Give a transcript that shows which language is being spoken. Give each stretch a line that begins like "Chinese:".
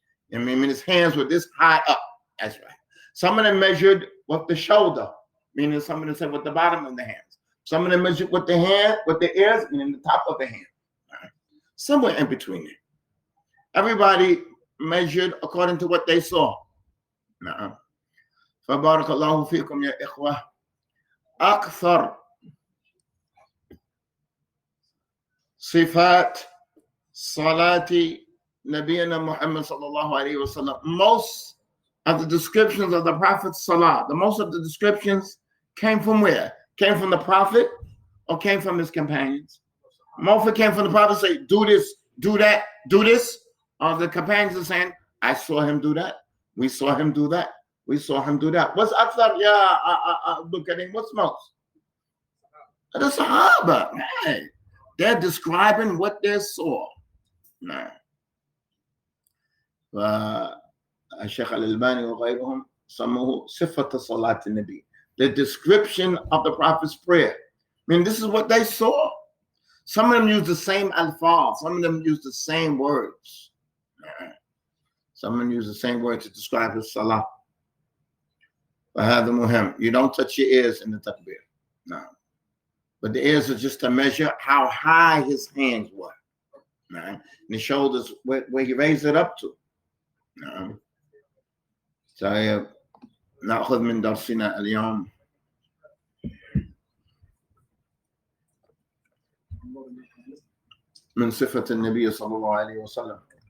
English: His hands were this high up. That's right. Some of them measured with the shoulder, meaning some of them said with the bottom of the hands. Some of them measured with the ears, meaning the top of the hand. Right. Somewhere in between there. Everybody measured according to what they saw.
Arabic: فبارك الله فيكم يا إخوة. أكثر صفات صلاة نبينا محمد صلى الله عليه وسلم.
English: Most of the descriptions of the Prophet's salah, most of the descriptions came from where? Came from the Prophet or came from his companions? Most of it came from the Prophet, say, do this, do that, do this. Or the companions are saying, I saw him do that. We saw him do that. We saw him do that. What's Akthar? Look at him. What's most? The Sahaba. Right. They're describing what they saw. Nah.
Arabic: الشيخ الألباني وغيرهم سموه صفة صلاة النبي,
English: the description of the Prophet's prayer. I mean, this is what they saw. Some of them use the same alfaz, some of them use the same words. Some of them use the same words to describe his salah.
Arabic: فهذا مهم.
English: You don't touch your ears in the takbir. No. But the ears are just to measure how high his hands were. And the shoulders where he raised it up to.
Arabic: نأخذ من درسنا اليوم من صفة النبي صلى الله عليه وسلم.